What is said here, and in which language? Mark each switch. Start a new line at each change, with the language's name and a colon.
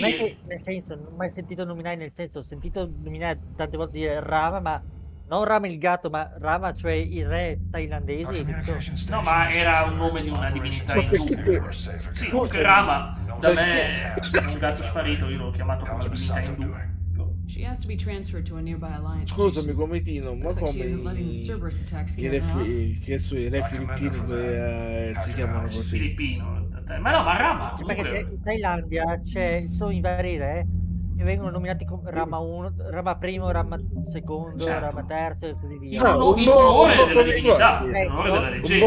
Italian: non è che, nel senso, non ho mai sentito nominare, nel senso, ho sentito nominare tante volte dire Rama, ma non Rama il gatto, ma Rama, cioè il re thailandese. No, ma era un nome di una divinità indù. Sì, comunque Rama da me è un gatto sparito, io l'ho chiamato come una divinità indù.
English: She has to be transferred to a nearby alliance.
Italian: Scusami, Cometino, ma
English: Looks like she
Italian: come
English: isn't letting the Cerberus attacks
Italian: i
English: scare her off.
Italian: re filippini si chiamano così? Filippino. Ma no, ma Rama Perché comunque... in Thailandia sono i vari re che vengono nominati come Rama 1, Rama primo, Rama secondo, Certo. Rama terzo e così via. In onore della divinità, in onore della leggenda.